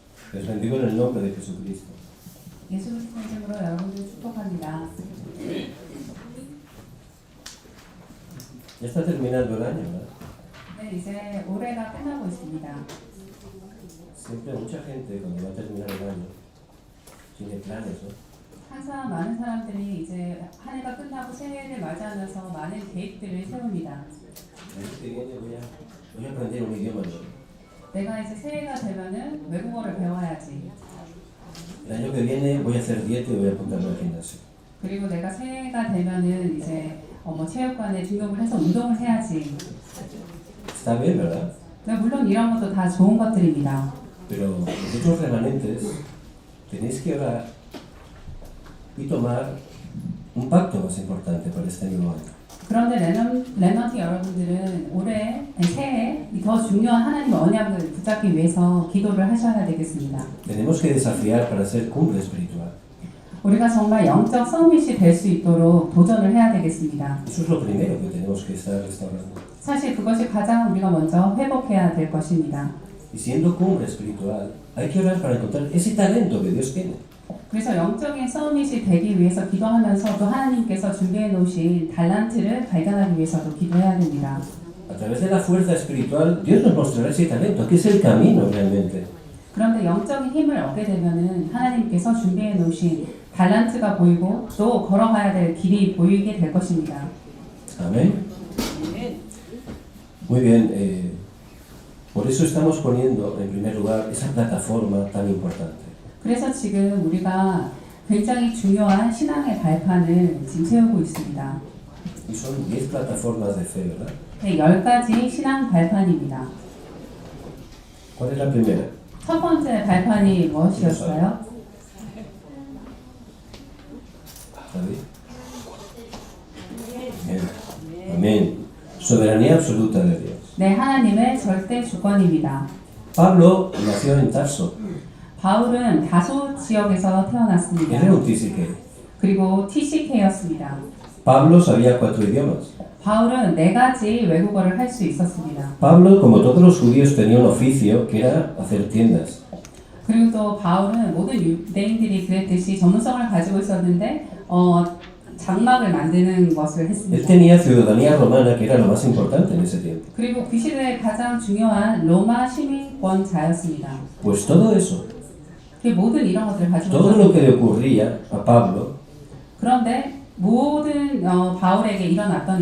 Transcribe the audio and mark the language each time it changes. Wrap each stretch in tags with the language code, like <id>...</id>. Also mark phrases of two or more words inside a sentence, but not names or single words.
<es>Les bendigo en el nombre de Jesucristo.</es> <ko>예수 그리스도 이름으로 여러분들 축복합니다.</ko> <es>Ya está terminando el año, ¿verdad?</es> <ko>네, 이제 올해가 끝나고 있습니다.</ko> <es>Siempre mucha gente cuando va a terminar el año tiene planes, ¿no?</es> <ko>항상 많은 사람들이 이제 한 해가 끝나고 새해를 맞이하면서 많은 계획들을 세웁니다.</ko> <es>El año que viene voy a aprender un idioma nuevo.</es> <ko>내가 이제 새해가 되면은 외국어를 배워야지.</ko> <es>El año que viene voy a hacer dieta y voy a apuntarme al gimnasio.</es> <ko>그리고 내가 새해가 되면은 이제 체육관에 등록을 해서 운동을 해야지.</ko> <es>Está bien, ¿verdad?</es> <ko>네, 물론 이런 것도 다 좋은 것들입니다.</ko> <es>Pero vosotros remanentes tenéis que orar y tomar un pacto más importante para este nuevo año.</es> <ko>그런데 렘넌트 여러분들은 올해 새해 더 중요한 하나님의 언약을 붙잡기 위해서 기도를 하셔야 되겠습니다.</ko> <es>Tenemos que desafiar para ser cumbre espiritual.</es> <ko>우리가 정말 영적 서밋이 될 수 있도록 도전을 해야 되겠습니다.</ko> <es>Eso es lo primero que tenemos que estar restaurando.</es> <ko>사실 그것이 가장 우리가 먼저 회복해야 될 것입니다.</ko> <es>Y siendo cumbre espiritual, hay que orar para encontrar ese talento que Dios tiene.</es> <ko>그래서 영적인 서밋이 되기 위해서 기도하면서도 하나님께서 준비해 놓으신 달란트를 발견하기 위해서도 기도해야 됩니다.</ko> <es>A través de la fuerza espiritual, Dios nos mostrará ese talento, que es el camino realmente.</es> <ko>그런데 영적인 힘을 얻게 되면은 하나님께서 준비해 놓으신 달란트가 보이고 또 걸어가야 될 길이 보이게 될 것입니다.</ko> <es>Amén. Muy bien. Por eso estamos poniendo en primer lugar esa plataforma tan importante.</es> <ko>그래서 지금 우리가 굉장히 중요한 신앙의 발판을 지금 세우고 있습니다.</ko> <es>Y son 10 plataformas de fe, ¿verdad?</es> <ko>네, 10가지 신앙 발판입니다.</ko> <es>¿Cuál es la primera?</es> <ko>첫 번째 발판이 무엇이었어요?</ko> <es>¿David? Bien. Amén. Soberanía absoluta de Dios.</es> <ko>네, 하나님의 절대 주권입니다.</ko> <es>Pablo nació en Tarso.</es> <ko>바울은 다소 지역에서 태어났습니다.</ko> <es>Era un TCK.</es> <ko>그리고 TCK였습니다.</ko> <es>Pablo sabía 4 idiomas.</es> <ko>바울은 4가지 외국어를 할 수 있었습니다.</ko> <es>Pablo, como todos los judíos, tenía un oficio que era hacer tiendas.</es> <ko>그리고 또 바울은 모든 유대인들이 그랬듯이 전문성을 가지고 있었는데 장막을 만드는 것을</ko> <es>Él</es> <ko>했습니다.</ko> <es>tenía ciudadanía romana, que era lo más importante en ese tiempo.</es> <ko>그리고 그 시대에 가장 중요한 로마 시민권자였습니다.</ko> <es>Pues todo eso,</es> <ko>그 모든 이런 것들을 가지고</ko> <es>todo lo que</es> <ko>있었습니다.</ko> <es>le ocurría a Pablo,</es> <ko>그런데 모든 바울에게 일어났던</ko>